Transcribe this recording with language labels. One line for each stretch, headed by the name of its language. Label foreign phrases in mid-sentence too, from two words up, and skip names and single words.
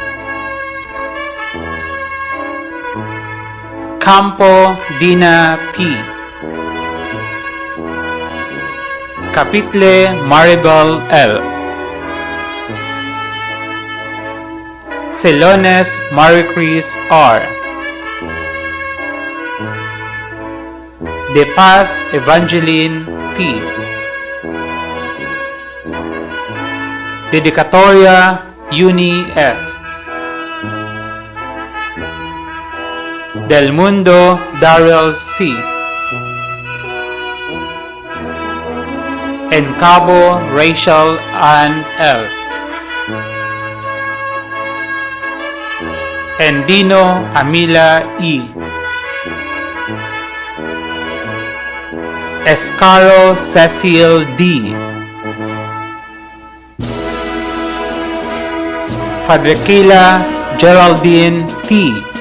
Filipino: Campo Dina P. Capitle Maribel L. Celones Maricris R. De Paz Evangeline P. Dedicatoria Uni F. Del Mundo Daryl C. En Cabo Rachel Ann L. Endino Amila E. Escaro Cecil D. Fadrequila Geraldine P.